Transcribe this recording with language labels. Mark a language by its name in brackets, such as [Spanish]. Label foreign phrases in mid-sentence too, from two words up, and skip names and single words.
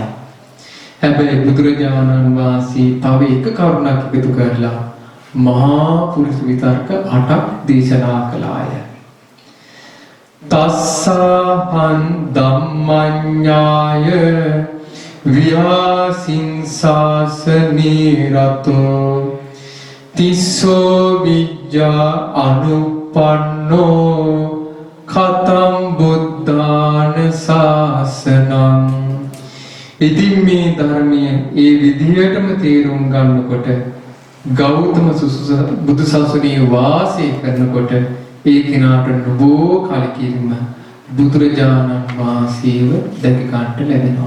[Sinhala] හැබැයි බුදුරජාණන් වහන්සේ තව එක කරුණක් එකතු කරලා මහා පුරුෂ විතර්ක 8ක් දේශනා කළාය. [Pali] තස්සහං ධම්මඤ්ඤාය ව්‍යාසින්සාසනේ රතෝ තිස්සෝ විජ්ජා අනුප්පන්නෝ කතං බුද්ධාන ශාසනං. [Sinhala] ඉතින් මේ ධර්මයේ ඒ විදිහටම තේරුම් ගන්නකොට ගෞතම බුදු සසුනේ වාසය කරනකොට ඒ කෙනාට නොබෝ කලකිරීම බුදුරජාණන් වහන්සේව දැක ගන්නට ලැබෙනවා.